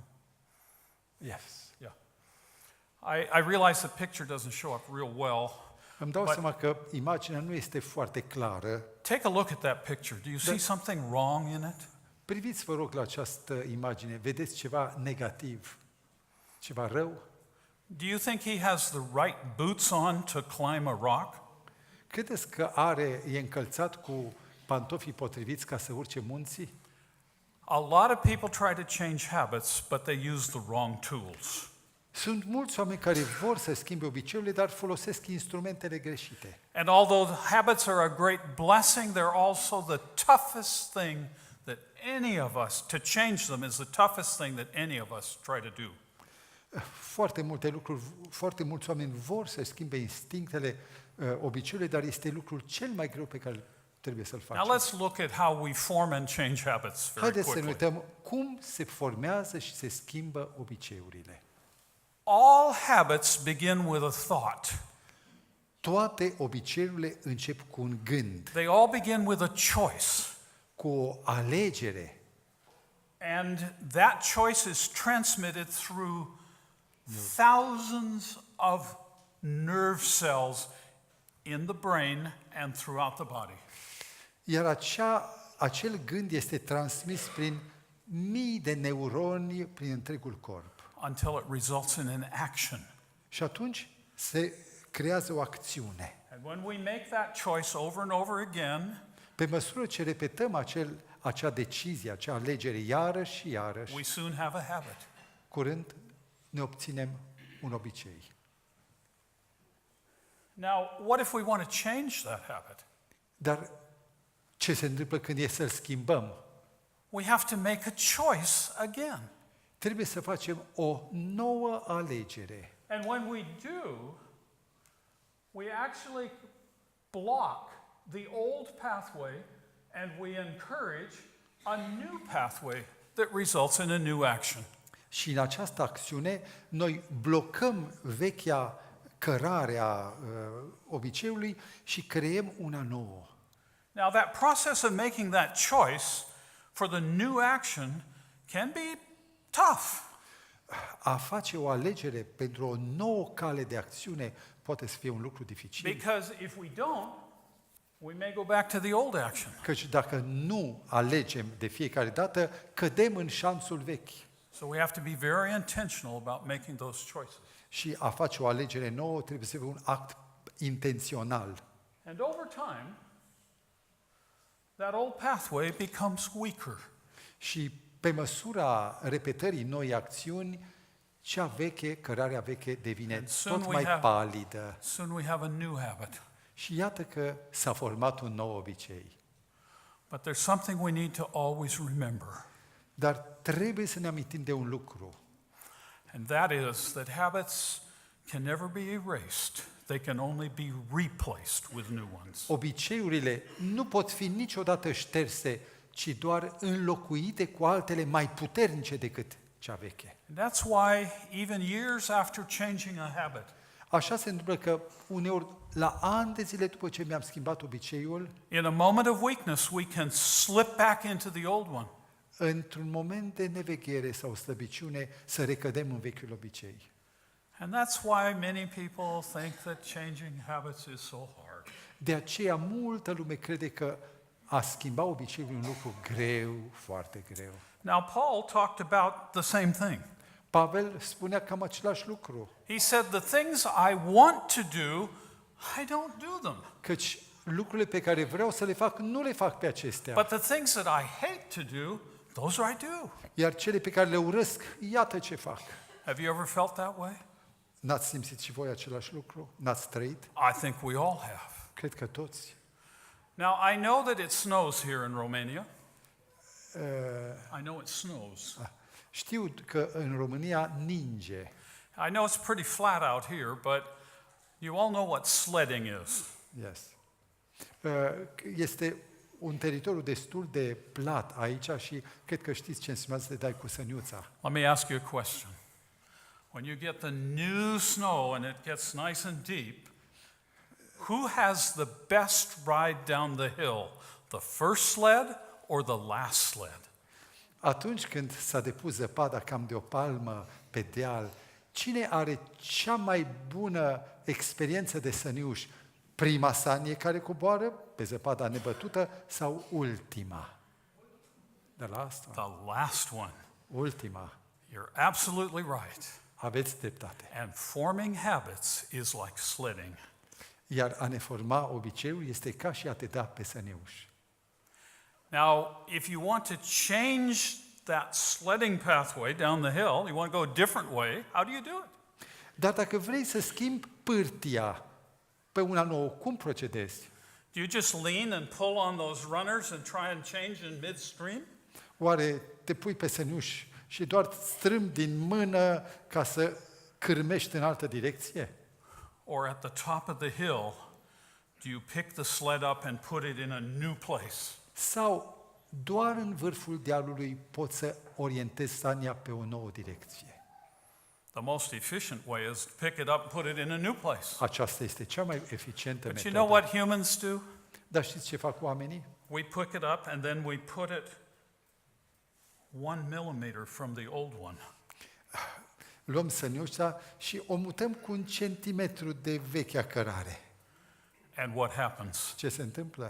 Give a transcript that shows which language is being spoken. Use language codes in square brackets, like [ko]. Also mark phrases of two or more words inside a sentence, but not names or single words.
[en] Yes. Yeah. I realize the picture doesn't show up real well. [ro] Îmi dau [en] But- [ro] seama că imaginea nu este foarte clară. [en] Take a look at that picture. Do you see something wrong in it? [ro] Priviți, vă rog, la această imagine. Vedeți ceva negativ? Ceva rău? [en] Do you think he has the right boots on to climb a rock? [ro] Credeți că e încălțat cu pantofii potriviți ca să urce munții? [en] A lot of people try to change habits, but they use the wrong tools. [ro] Sunt mulți oameni care vor să schimbe obiceiurile, dar folosesc instrumentele greșite. [en] And although habits are a great blessing, they're also the toughest thing that any of us, to change them is the toughest thing that any of us try to do. [ro] Foarte mulți oameni vor să schimbe instinctele, obiceiurile, dar este lucrul cel mai greu pe care trebuie să-l [en] Now [ro] facem. [en] let's look at how we form and change habits very [ro] Haideți să ne [en] quickly. [ro] uităm cum se formează și se schimbă obiceiurile. [en] All habits begin with a thought. [ro] Toate obiceiurile încep cu un gând, [en] They all begin with a choice. [ro] cu o alegere. [en] And that choice is transmitted through thousands of nerve cells in the brain and throughout the body. [ro] Iar acel gând este transmis prin mii de neuroni prin întregul corp. [en] Until it results in an action. [ro] Și atunci se creează o acțiune. [en] And when we make that choice over and over again, [ro] Pe măsură ce repetăm acea decizie, acea alegere iarăși și iarăși, [en] we soon have a habit. [ro] curând ne obținem un obicei. [en] Now, what if we want to change that habit? [ro] Dar ce se întâmplă când e să-l schimbăm? [en] We have to make a choice again. [ro] Trebuie să facem o nouă alegere. [en] And when we do, we actually block the old pathway and we encourage a new pathway that results in a new action. [ro] Și în această acțiune, noi blocăm vechea cărare a obiceiului și creăm una nouă. [en] Now, that process of making that choice for the new action can be tough. [ro] A face o alegere pentru o nouă cale de acțiune poate să fie un lucru dificil. [en] Because if we don't, we may go back to the old action. [ro] Căci dacă nu alegem de fiecare dată, cădem în șanțul vechi. [en] So we have to be very intentional about making those choices. [ro] Și a face o alegere nouă trebuie să fie un act intențional. [en] And over time, that old pathway becomes weaker. [ro] Și pe măsura repetării noi acțiuni, cea veche, cărarea veche devine [en] And soon [ro] tot [en] we [ro] mai [en] have- [ro] palidă. [en] Soon we have a new habit. [ro] Și iată că s-a format un nou obicei. [en] But there's something we need to always remember, [ro] Dar trebuie să ne amintim de un lucru. [en] and that is that habits can never be erased. They can only be replaced with new ones. [ro] Obiceiurile nu pot fi niciodată șterse, ci doar înlocuite cu altele mai puternice decât cea veche. [en] And that's why even years after changing a habit, [ro] Așa se întâmplă că uneori, la ani de zile după ce mi-am schimbat obiceiul, [en] in a moment of weakness, we can slip back into the old one. [ro] într-un moment de neveghere sau slăbiciune, să recădem în vechiul obicei. [en] And that's why many people think that changing habits is so hard. [ro] De aceea, multă lume crede că a schimba obiceiul e un lucru greu, foarte greu. [en] Now, Paul talked about the same thing. [ro] Pavel spunea cam același lucru, [en] He said, the things I want to do, I don't do them. [ro] căci lucrurile pe care vreau să le fac, nu le fac pe acestea. [en] But the things that I hate to do, those I do. [ro] Iar cele pe care le urăsc, iată ce fac. [en] Have you ever felt that way? [ro] N-ați simțit și voi același lucru? N-ați trăit? [en] I think we all have. [ro] Cred că toți. [en] Now, I know that it snows here in Romania. Uh, I know it snows. [ro] Știu că în România ninge. [en] I know it's pretty flat out here, but you all know what sledding is. Yes. [ro] Este un teritoriu destul de plat aici și cred că știți ce înseamnă să te dai cu săniuța. [en] Let me ask you a question. When you get the new snow and it gets nice and deep, who has the best ride down the hill? The first sled or the last sled? [ro] Atunci când s-a depus zăpada cam de o palmă pe deal, cine are cea mai bună experiență de săniuș? Prima sanie care coboară pe zăpada nebătută sau ultima? [en] The last one. The last one. [ro] Ultima. [en] You're absolutely right. [ro] Aveți dreptate. [en] And forming habits is like sledding. [ro] Iar a ne forma obiceiul este ca și a te da pe săniuș. [en] Now, if you want to change that sledding pathway down the hill, you want to go a different way, how do you do it? [ro] Dar dacă vrei să schimbi pârtia pe una nouă, cum procedezi? [en] Do you just lean and pull on those runners and try and change in midstream? [ro] Oare te pui pe săniuș și doar strâmbi din mână ca să cârmești în altă direcție? [en] Or at the top of the hill, do you pick the sled up and put it in a new place? [ro] Sau doar în vârful dealului poți să orientezi sania pe o nouă direcție? [en] The most efficient way is to pick it up and put it in a new place. [ro] Aceasta este cea mai eficientă [en] But you [ro] metodă. [en] know what humans do? [ro] Dar știți ce fac oamenii? [en] We pick it up and then we put it 1 millimeter from the old one. [ro] Luăm săniuța și o mutăm cu 1 centimetru de vechea cărare. [en] And what happens? [ro] Ce se întâmplă?